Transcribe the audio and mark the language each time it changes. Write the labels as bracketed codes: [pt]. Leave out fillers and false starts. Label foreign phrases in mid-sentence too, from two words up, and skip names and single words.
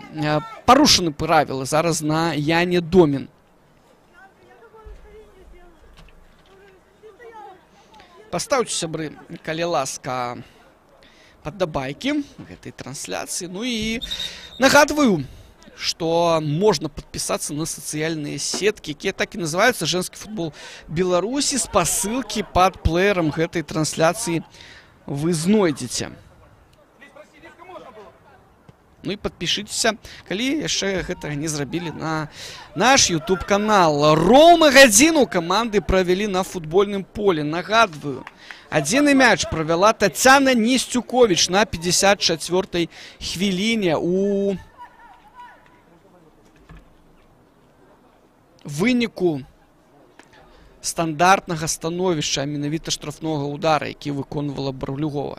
[be] Парушаны правілы зараз на Яне Домін. Пастаўце, сябры, калі ласка, падабайкі гэтай трансляцыі. Ну і нагадваю, [ru] что можно подписаться на социальные сетки, которые так и называются «Женский футбол Беларуси». С посылки под плеером этой трансляции вы знойдете. Ну и подпишитесь, [be] калі яшчэ гэтага не зрабілі, на наш YouTube канал. Роўна гадзіну [ru] команды провели на футбольном поле. [be] Нагадываю, адзіны мяч провела Татьяна Нестюкович на 54-й хвіліне. У выніку стандартнага становішча, а менавіта штрафнога удара, які выконвала Барлюгова.